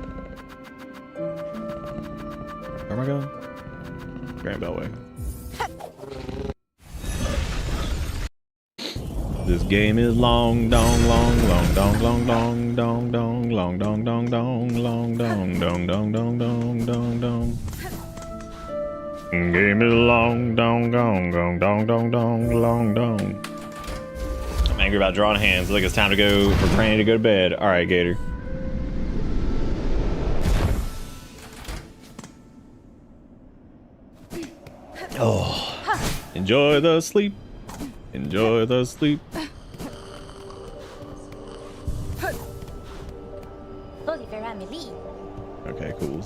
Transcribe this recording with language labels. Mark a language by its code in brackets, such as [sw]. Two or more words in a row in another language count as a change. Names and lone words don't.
[en] where am I going? Grand Bellway. This game is long, dong, long, long, dong, long, dong, dong, dong, long, dong, dong, dong, long, dong, dong, dong, dong, dong, dong, dong. Game is long, dong, dong, dong, dong, dong, dong, long, dong. I'm angry about drawing hands. Look, it's time to go for Granny to go to bed. All right, Gator. Oh, enjoy the sleep. Enjoy the sleep. Okay, cool.